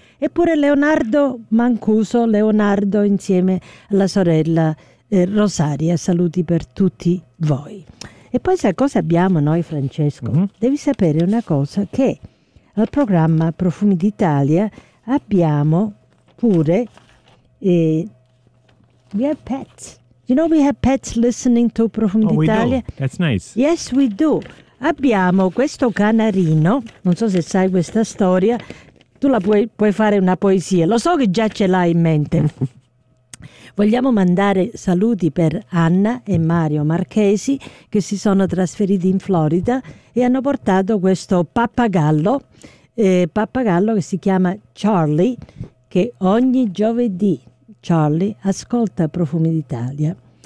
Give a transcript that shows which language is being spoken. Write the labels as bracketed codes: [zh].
[it] Eppure Leonardo Mancuso, Leonardo insieme alla sorella Rosaria, saluti per tutti voi. E poi sai cosa abbiamo noi, Francesco? Mm-hmm. Devi sapere una cosa, che al programma Profumi d'Italia abbiamo pure we have pets. [en] You know we have pets listening to Profumi d'Italia? We do. That's nice. Yes, we do. [it] Abbiamo questo canarino, non so se sai questa storia, tu la puoi fare una poesia, lo so che già ce l'hai in mente. Vogliamo mandare saluti per Anna e Mario Marchesi, che si sono trasferiti in Florida e hanno portato questo pappagallo, pappagallo che si chiama Charlie, che ogni giovedì Charlie ascolta Profumi d'Italia.